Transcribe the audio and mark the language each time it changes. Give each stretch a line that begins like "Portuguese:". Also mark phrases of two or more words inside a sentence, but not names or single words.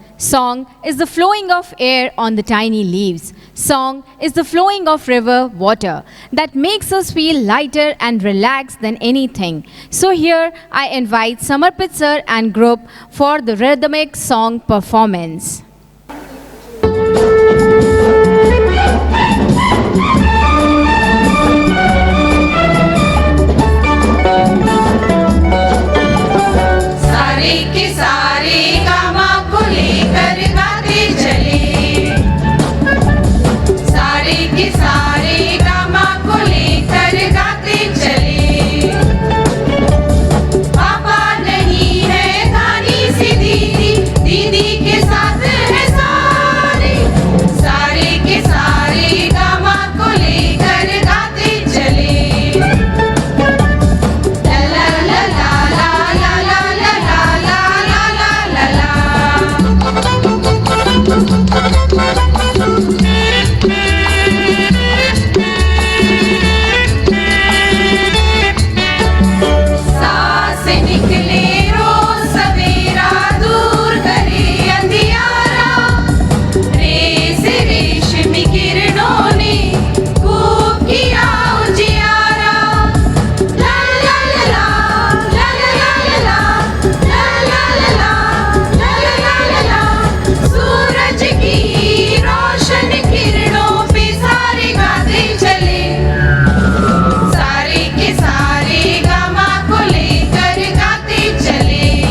English: Song is the flowing of air on the tiny leaves. Song is the flowing of river water that makes us feel lighter and relaxed than anything. So here I invite Samarpit sir and group for the rhythmic song performance.
Hindi: सारे के सारे गामा को लेकर गाते चले, सारे के सारे गामा को लेकर गाते चले। पापा नहीं है धानी सी दीदी, दीदी के साथ है सारे, सारे के सारे गामा को लेकर गाते चले। ला ला ला ला ला ला ला ला ला सांस निकले रोज सवेरा, दूर करे अंधियारा, रेस रेशमी किरणों ने खूब किया उजियारा। ला ला ला ला ला ला ला ला ला ला ला ला ला, सूरज की रोशन किरणों पे सारे गाते चले, सारे के सारे गामा को लेकर गाते चले।